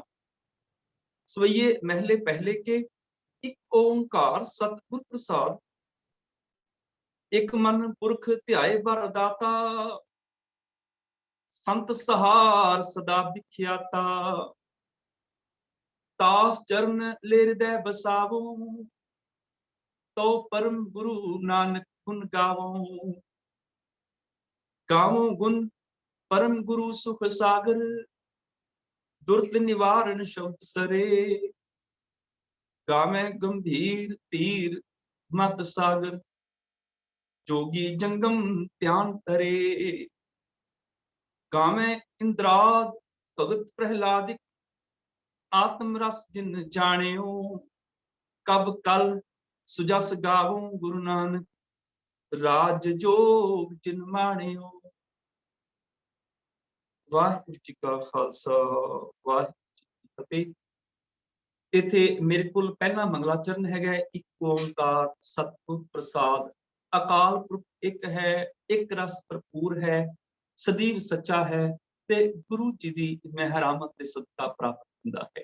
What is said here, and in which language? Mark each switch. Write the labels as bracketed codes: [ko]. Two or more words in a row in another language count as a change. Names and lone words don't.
[bra] ਸਵਈਏ ਮਹਿਲੇ ਪਹਿਲੇ ਕੇ ਇੱਕ ਓੰਕਾਰ ਸਤਿਗੁਰ ਪ੍ਰਸਾਦ, ਇੱਕ ਮਨ ਪੁਰਖ ਧਿਆਏ ਬਰ ਦਾਤਾ, ਸੰਤ ਸਹਾਰ ਸਦਾ ਵਿਖਿਆਤਾ, ਤਾਸ ਚਰਨ ਲੈ ਹਿਰਦੈ ਬਸਾਵੋ, ਤੋ ਪਰਮ ਗੁਰੂ ਨਾਨਕ ਗੁਣ ਗਾਵੋ, ਗਾਵੋ ਗੁਣ परम गुरु सुख सागर, दुर्द निवारण शब्द सरे, गावे गंभीर तीर मत सागर, जोगी जंगम ध्यान करे, गावे इंद्राद भगत प्रहलादिक, आत्म रस जिन जानियो, कब कल सुजस गावो गुरु नानक, राज जोग जिन मानियो। [pa] ਵਾਹਿਗੁਰੂ ਜੀ ਕਾ ਖਾਲਸਾ ਵਾਹਿਗੁਰੂ ਜੀ ਕੀ ਫਤਿਹ। ਇੱਥੇ ਮੇਰੇ ਕੋਲ ਪਹਿਲਾ ਮੰਗਲਾਚਰਨ ਹੈਗਾ ਇੱਕ ਓੰਕਾਰ ਸਤਿਗੁਰ ਪ੍ਰਸਾਦ, ਅਕਾਲ ਪੁਰਖ ਇੱਕ ਹੈ, ਇੱਕ ਰਸ ਭਰਪੂਰ ਹੈ, ਸਦੀਵ ਸੱਚਾ ਹੈ ਤੇ ਗੁਰੂ ਜੀ ਦੀ ਮਿਹਰਾਮਤ ਤੇ ਸਦਕਾ ਪ੍ਰਾਪਤ ਹੁੰਦਾ ਹੈ।